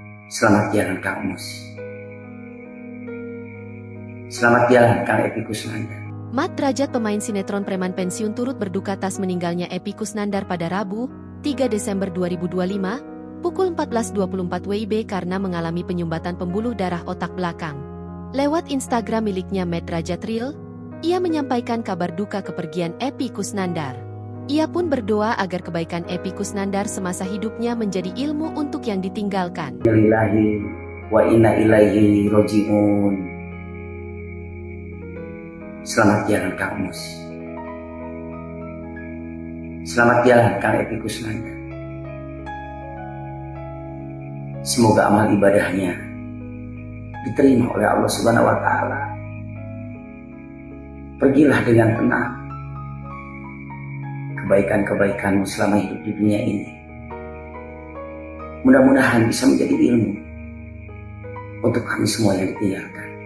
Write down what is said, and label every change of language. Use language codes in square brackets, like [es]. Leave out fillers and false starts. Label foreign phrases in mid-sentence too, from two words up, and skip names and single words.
[id] Selamat jalan Kang Mus. Selamat jalan Kang Epy Kusnandar. Mat Drajat, pemain sinetron preman pensiun, turut berduka atas meninggalnya Epy Kusnandar pada Rabu, 3 Desember 2025, pukul 14.24 WIB karena mengalami penyumbatan pembuluh darah otak belakang. Lewat Instagram miliknya Mat Drajat Real, ia menyampaikan kabar duka kepergian Epy Kusnandar. Ia pun berdoa agar kebaikan Epy Kusnandar semasa hidupnya menjadi ilmu untuk yang ditinggalkan. [ar] لله وإنا إليه راجعون. [id] Selamat jalan Kang Mus. Selamat jalan Kang Epy Kusnandar. Semoga amal ibadahnya diterima oleh Allah [ar] سبحانه وتعالى. [id] Pergilah dengan tenang. Kebaikan-kebaikanmu selama hidup di dunia ini mudah-mudahan bisa menjadi ilmu untuk kami semua yang ditinggalkan.